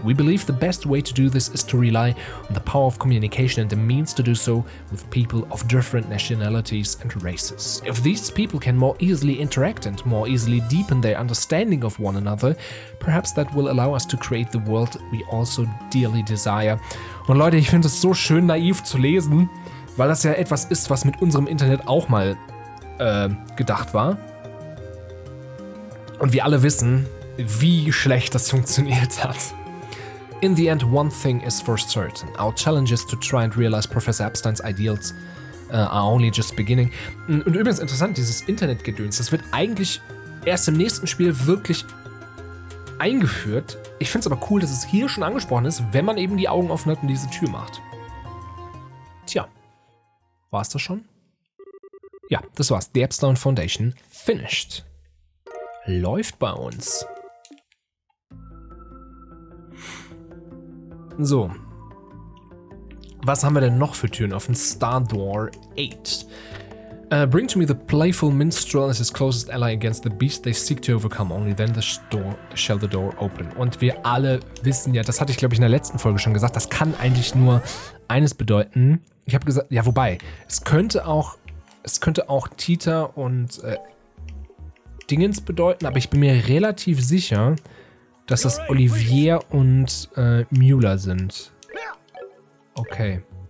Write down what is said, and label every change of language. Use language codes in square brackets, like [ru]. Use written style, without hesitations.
[en] We believe the best way to do this is to rely on the power of communication and the means to do so with people of different nationalities and races. If these people can more easily interact and more easily deepen their understanding of one another, perhaps that will allow us to create the world we also dearly desire. [de] Und Leute, ich finde es so schön naiv zu lesen, weil das ja etwas ist, was mit unserem Internet auch mal gedacht war. Und wir alle wissen, wie schlecht das funktioniert hat. [en] In the end, one thing is for certain. Our challenges to try and realize Professor Epstein's ideals are only just beginning. [de] Und übrigens interessant, dieses Internetgedöns, das wird eigentlich erst im nächsten Spiel wirklich eingeführt. Ich finde es aber cool, dass es hier schon angesprochen ist, wenn man eben die Augen offen hat und diese Tür macht. Tja, war's das schon? Ja, das war's. [en] The Epstein Foundation finished. [de] Läuft bei uns. So. Was haben wir denn noch für Türen offen? [en] Star Door 8. Bring to me the playful minstrel as his closest ally against the beast they seek to overcome. Only then shall the door open. [de] Und wir alle wissen ja, das hatte ich glaube ich in der letzten Folge schon gesagt, das kann eigentlich nur eines bedeuten. Ich habe gesagt, ja wobei, es könnte auch Tita und Dingens bedeuten, aber ich bin mir relativ sicher, dass das Olivier und Müller sind. Okay.